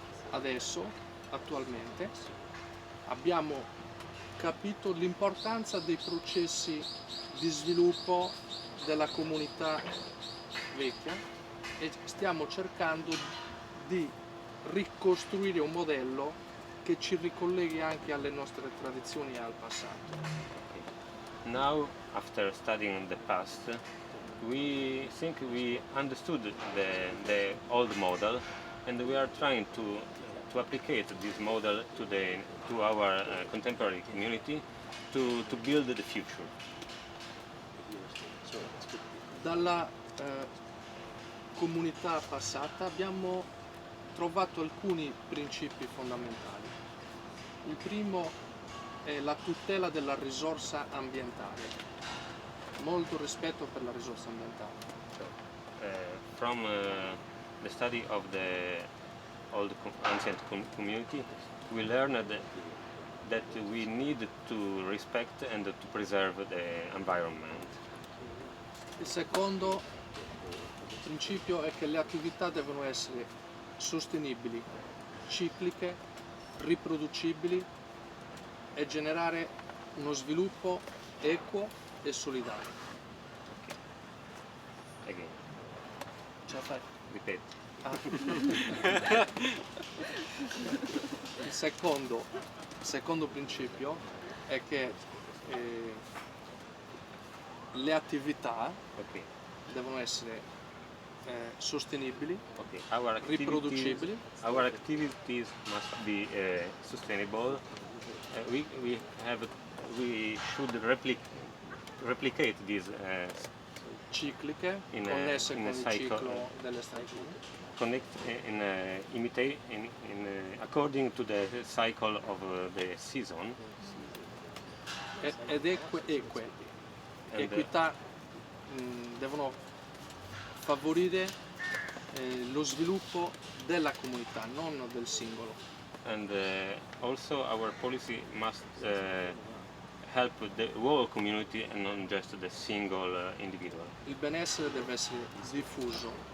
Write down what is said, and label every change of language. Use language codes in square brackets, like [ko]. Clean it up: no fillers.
[it] Adesso, attualmente, abbiamo capito l'importanza dei processi di sviluppo della comunità vecchia e stiamo cercando di ricostruire un modello che ci ricolleghi anche alle nostre tradizioni e al passato. [en] Now, after studying the past, we think we understood the old model and we are trying to applicate this model to our contemporary community to build the future. [it] Dalla comunità passata abbiamo trovato alcuni principi fondamentali. Il primo è la tutela della risorsa ambientale, molto rispetto per la risorsa ambientale. [en] From the study of the old ancient community, we learned that we need to respect and to preserve the environment. [it] Il secondo principio è che le attività devono essere sostenibili, cicliche, riproducibili e generare uno sviluppo equo e solidario. [en] Again. [it] Ce la fai? [en] Repeat. [it] Il secondo principio è che le attività devono essere sostenibili, riproducibili. [en] Our activities must be sustainable. We should replicate these [it] cicliche, connesse con il ciclo delle stagioni. [en] According to the cycle of the season. [it] Ed eque. Equità devono favorire lo sviluppo della comunità, non del singolo. [en] And also our policy must help the whole community and not just the single individual. [it] Il benessere deve essere diffuso.